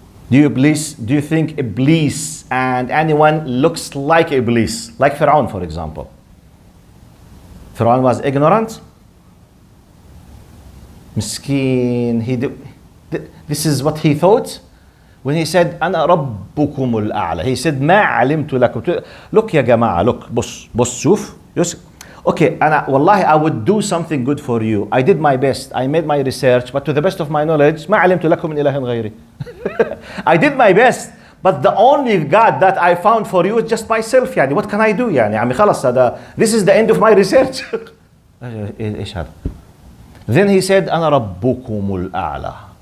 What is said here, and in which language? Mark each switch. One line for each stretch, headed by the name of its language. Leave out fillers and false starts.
English: Do you think Iblis and anyone looks like Iblis? Like Fir'aun, for example. Fir'aun was ignorant. Miskeen. This is what he thought. When he said,
Arabic: أنا ربكم الأعلى.
English: He said,
Arabic: ما علمت لكم. Look يا جماعة, look, بص شوف.
English: Okay, والله I would do something good for you. I did my best. I made my research, but to the best of my knowledge,
Arabic: ما علمت لكم من إله غيري.
English: I did my best, but the only God that I found for you is just myself. يعني what can I do?
Arabic: يعني عمي خلاص هذا.
English: This is the end of my research.
Arabic: إيش هذا?
English: Then he said,
Arabic: أنا ربكم الأعلى.